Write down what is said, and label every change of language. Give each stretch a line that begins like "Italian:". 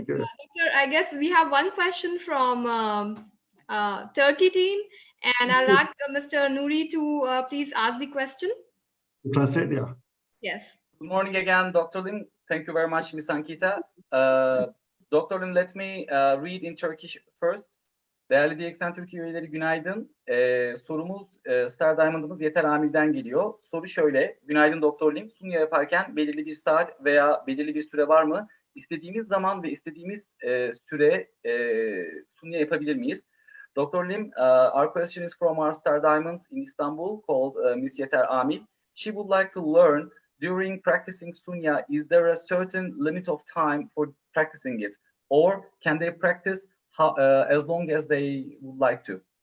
English: Doctor, I guess we have one question from Turkey team, and I'll ask Mr. Nuri to please ask the question. Translate, yeah. Yes. Good morning again, Dr. Lim. Thank you very much, Ms. Ankita. Dr. Lim, let me read in Turkish first.
Turkish: Değerli DXN Türkiye üyeleri günaydın. Sorumuz Star Diamond'ımız Yeter Amil'den geliyor. Soru şöyle. Günaydın Dr. Lim. Sunya yaparken belirli bir saat veya belirli bir süre var mı? İstediğimiz zaman ve istediğimiz süre Sunya yapabilir miyiz?
English: Dr. Lim, our question is from our Star Diamond in Istanbul called Miss Yeter Amil. She would like to learn, during practicing Sunya, is there a certain limit of time for practicing it? Or can they practice as long as they would like to?